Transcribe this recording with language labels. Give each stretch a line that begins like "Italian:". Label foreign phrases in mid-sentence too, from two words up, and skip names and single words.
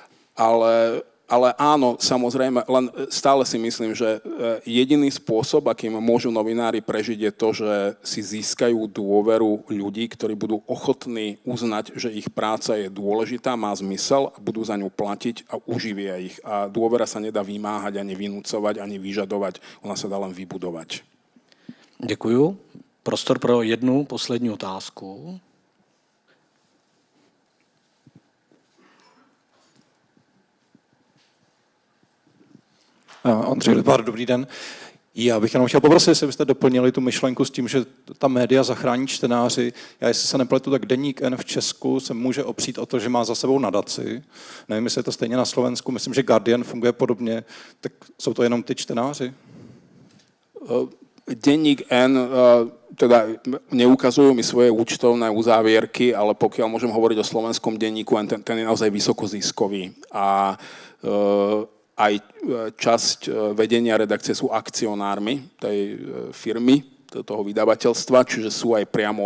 Slovak: Ale áno, samozrejme, len stále si myslím, že jediný spôsob, akým môžu novinári prežiť, je to, že si získajú dôveru ľudí, ktorí budú ochotní uznať, že ich práca je dôležitá, má zmysel a budú za ňu platiť a uživia ich. A dôvera sa nedá vymáhať, ani vynúcovať, ani vyžadovať, ona sa dá len vybudovať.
Czech: Děkuju. Prostor pro jednu poslední otázku. Ondřej Lipár, dobrý den. Já bych jenom chtěl poprosit, jestli byste doplnili tu myšlenku s tím, že ta média zachrání čtenáři. Já, jestli se nepletu, tak Deník N v Česku se může opřít o to, že má za sebou nadaci. Nevím, jestli je to stejně na Slovensku. Myslím, že Guardian funguje podobně. Tak jsou to jenom ty čtenáři?
Slovak: Denník N, teda neukazujú mi svoje účtovné uzávierky, ale pokiaľ môžem hovoriť o slovenskom denníku N, ten je naozaj vysokoziskový. A aj časť vedenia redakcie sú akcionármi tej firmy, toho vydavateľstva, čiže sú aj priamo